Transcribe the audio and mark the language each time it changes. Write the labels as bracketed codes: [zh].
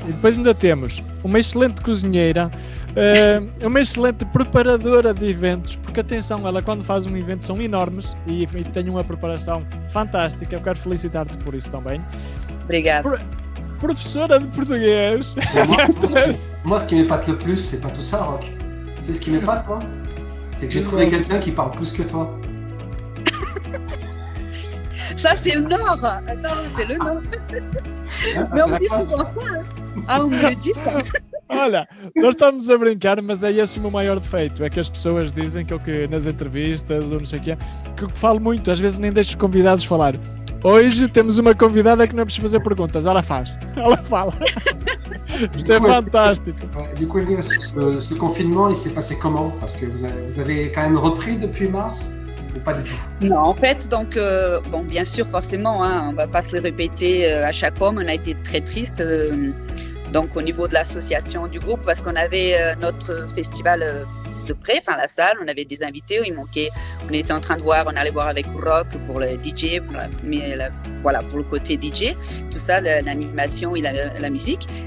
[pt] E depois ainda temos uma excelente cozinheira, uma excelente preparadora de eventos, porque atenção, ela quando faz um evento são enormes e tem uma preparação fantástica, eu quero felicitar-te por isso também. Obrigada. Professora de português. [fr] Moi, ce qui m'épate le plus, c'est pas tout ça, Rock. C'est ce qui m'épate, moi. C'est que j'ai trouvé quelqu'un qui parle plus que toi. Ça, c'est le Nord. Attends, c'est le Nord. Mais on me dit souvent ça. Ah, on me dit ça. [pt] Olha, nós estamos a brincar, mas é esse o meu maior defeito. É que as pessoas dizem que eu que nas entrevistas ou não sei o quê, que eu falo muito, às vezes nem deixo os convidados falar. Hoje temos uma convidada que não é preciso fazer perguntas, ela faz, ela fala. Isto é fantástico. [fr] Du coup, ce confinement, il s'est passé comment? Parce que vous avez quand même repris depuis mars ou pas du tout? Non, en fait, donc, bon, bien sûr, forcément, on ne va pas se le répéter à chaque fois, mais on a été très triste. Donc, au niveau de l'association du groupe, parce qu'on avait notre festival de près, enfin la salle, on avait des invités, il manquait, on était en train de voir, on allait voir avec Rock pour le DJ, voilà, pour le côté DJ, tout ça, l'animation et la musique.